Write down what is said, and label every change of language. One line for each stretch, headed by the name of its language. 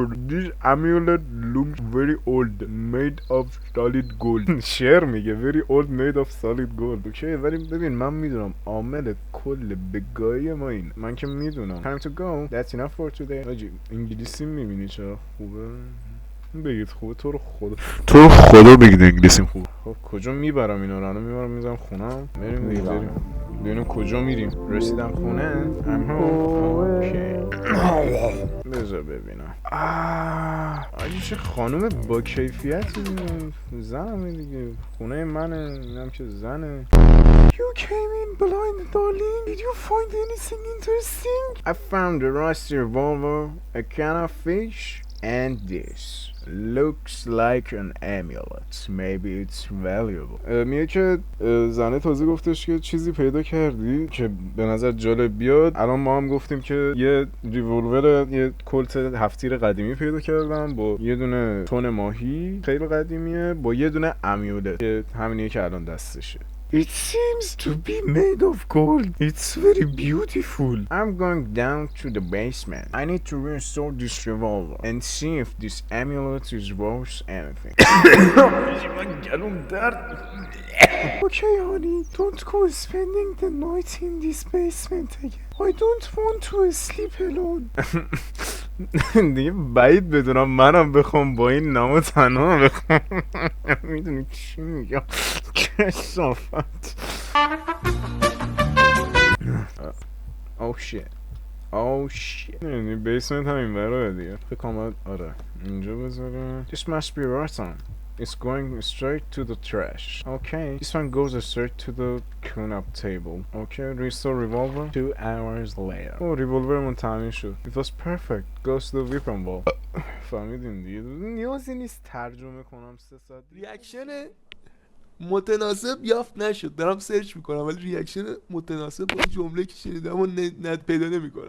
English: This amulet looks very old, made of solid gold.
Persian: شعر میگه
English: very old, made of solid gold.
Persian: اوکی ولی ببین من میدونم عامل کل بگاهی ما این. من که میدونم.
English: Time to go. That's enough for today.
Persian: آجی انگلیسی میبینی چرا خوبه؟ بگید خوبه تو رو خدا بگید انگلیسیم خوبه. خب کجا میبرم اینا رو؟ میبرم میذارم خونم. بریم دیگه بریم. ببینیم کجا میریم. رسیدم خونه. اوکی. بذار ببینم. آجی چه خانوم با کیفیتی. زنمه دیگه. خونه منه. اینم که زنه.
English: You came in blind darling. Did you find anything interesting? I found a rusty revolver, a can of fish, and this. Looks like an amulet. Maybe it's valuable.
Persian: میگه که زنه تازه گفتش که چیزی پیدا کردی که به نظر جالب بیاد. الان ما هم گفتیم که یه ریولور یه کلت 7 تیر قدیمی پیدا کردم با یه دونه تن ماهی خیلی قدیمیه با یه دونه امیولت که همینیه که الان دستشه.
English: It seems to be made of gold. It's very beautiful. I'm going down to the basement. I need to restore this revolver and see if this amulet is worth anything. Okay, honey. Don't go spending the night in this basement again. I don't want to sleep alone.
Persian: دیگه بعید بدونم منم بخوام با این نامو تنها بخوام. میدونی چی میگم؟ کسافت.
English: Oh shit.
Persian: یعنی بیسمنت همین برای دیگه. فکر کنم آره اینجا بذارم.
English: This must be rotten. It's going straight to the trash. Okay. This one goes straight to the clean-up table. Okay. Restore revolver 2 hours later.
Persian: revolver من تامین شد.
English: It was perfect. Goes to the weapon wall.
Persian: فهمیدیم دیگه. نیازی نیست ترجمه کنم 3 ساعت. ریاکشن متناسب یافت نشد. دارم سرچ میکنم ولی ریاکشن متناسب با جمله که شنیدم و نت پیدا نمیکنم.